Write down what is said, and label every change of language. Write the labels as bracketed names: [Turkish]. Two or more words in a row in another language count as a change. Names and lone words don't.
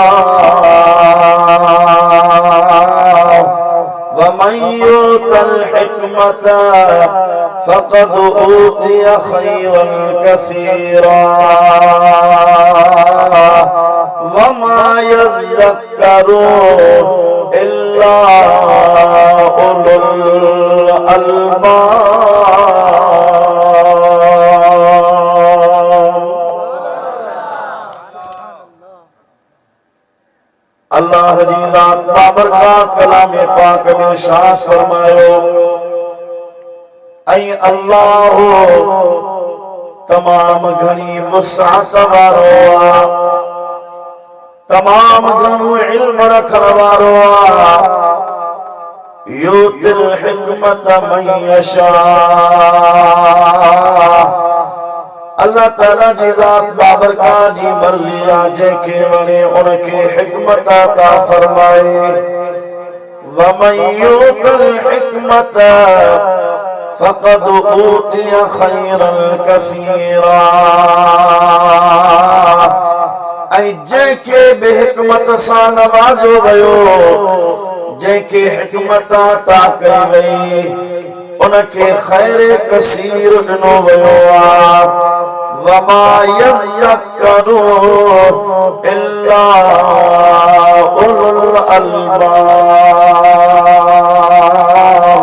[Arabic] ومن يؤت الحكمة فقد أوتي خيرا كثيرا وما يذكر إلا أولو الألباب. [Sindhi] अल्लाह जी ज़ात बाबरकत कलाम पाक में इरशाद फरमायो, ऐ अल्लाह तमाम घनी वसाअत वारो आ, तमाम घणो इल्म रखण वारो आ, [Arabic] يؤتي الحكمة من يشاء. [Sindhi] अल्लाह ताला जी ज़ात बाबरकत जी मर्ज़ी आ, जंहिंखे वणे उनखे हिकमत अता फरमाए। [Arabic] ومن يؤت الحكمة فقد أوتي خيرا كثيرا. [Sindhi] ऐं जंहिंखे बि हिकमत सां नवाज़ो वियो, जंहिंखे हिकमत अता कई वई, उनखे खैर कसीर ॾिनो वियो आहे। [Arabic] وما يذكر إلا أولو الألباب.